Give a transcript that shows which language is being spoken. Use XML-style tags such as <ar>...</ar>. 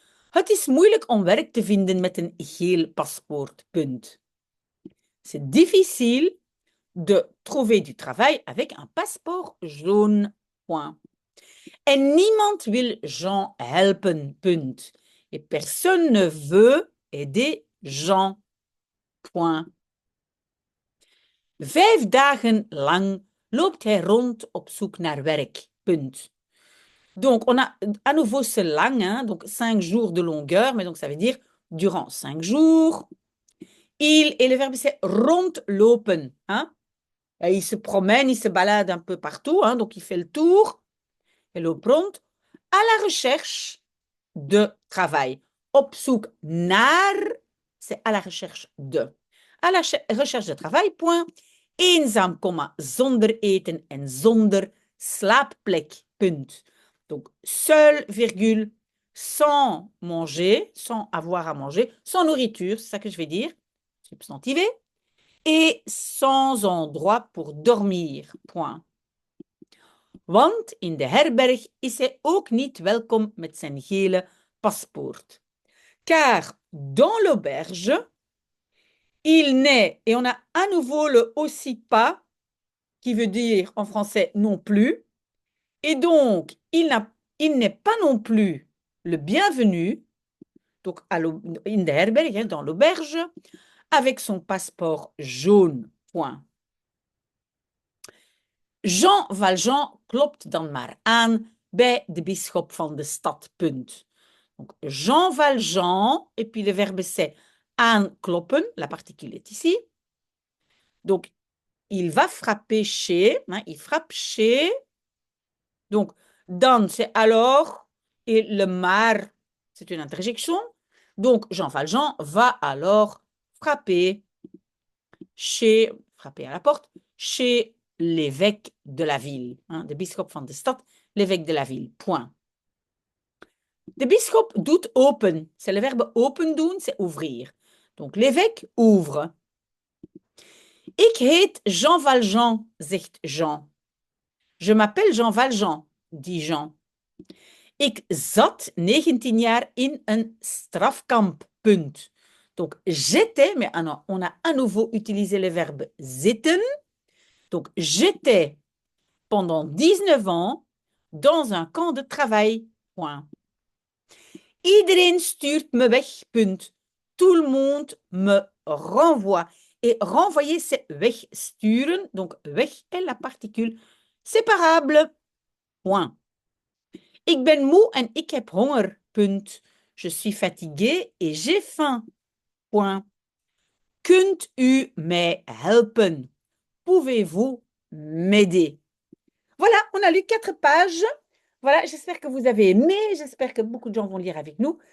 <nl>Het is moeilijk om werk te vinden met een geel paspoort, punt.</nl> <fr>C'est difficile de trouver du travail avec un passeport jaune, point.</fr> <nl>En niemand wil Jean helpen, punt.</nl> <fr>Et personne ne veut aider Jean, point.</fr> <nl>5 dagen lang loopt hij rond op zoek naar werk, punt.</nl> <fr>Donc, on a à nouveau ce lang, hein, donc 5 jours de longueur, mais donc ça veut dire durant 5 jours. Et le verbe c'est rondlopen. Hein? Et il se promène, il se balade un peu partout, hein, donc il fait le tour. Et</fr> <nl>loopt rond</nl> <fr>à la recherche de travail.</fr> <nl>Op zoek naar,</nl> <fr>c'est à la recherche de. À la recherche de travail, point.</fr> <nl>Eenzaam, zonder eten en zonder slaapplek, punt.</nl> <fr>Donc, seul, virgule, sans manger, sans avoir à manger, sans nourriture, c'est ça que je vais dire, substantivé, et sans endroit pour dormir, point.</fr> <nl>Want in de herberg is hij ook niet welkom met zijn gele paspoort.</nl> <fr>Car dans l'auberge, il n'est, et on a à nouveau le aussi pas, qui veut dire en français non plus, et donc il n'a Il n'est pas non plus le bienvenu, donc</fr> <nl>in de herberg,</nl> <fr>hein, dans l'auberge, avec son passeport jaune. Point.</fr> <nl>Jean Valjean klopt dan maar aan bij de bisschop van de stad. Punt.</nl> <fr>Donc, Jean Valjean, et puis le verbe c'est aankloppen, la particule est ici. Donc, il va frapper chez, hein, il frappe chez. Donc, dan, c'est alors, et le maar, c'est une interjection. Donc, Jean Valjean va alors frapper frapper à la porte, chez l'évêque de la ville, hein,</fr> <nl>de bisschop van de stad,</nl> <fr>l'évêque de la ville, point.</fr> <nl>De bisschop doet open,</nl> <fr>c'est le verbe</fr> <nl>open doen,</nl> <fr>c'est ouvrir. Donc l'évêque ouvre.</fr> <nl>Ik heet Jean Valjean, zegt Jean.</nl> <fr>Je m'appelle Jean Valjean, dit Jean.</fr> <nl>Ik zat 19 jaar in een strafkamp, punt.</nl> <fr>Donc j'étais, mais on a à nouveau utilisé le verbe zitten. Donc j'étais pendant 19 ans dans un camp de travail, point.</fr> <nl>Iedereen stuurt me weg, punt.</nl> <fr>Tout le monde me renvoie. Et renvoyer, c'est wegsturen. Donc, weg est la particule séparable. Point.</fr> <nl>Ik ben moe en ik heb honger. Punt.</nl> <fr>Je suis fatigué et j'ai faim. Point.</fr> <nl>Kunt u mij helpen?</nl> <fr>Pouvez-vous m'aider? Voilà, on a lu 4 pages. Voilà, j'espère que vous avez aimé. J'espère que beaucoup de gens vont lire avec nous.</fr>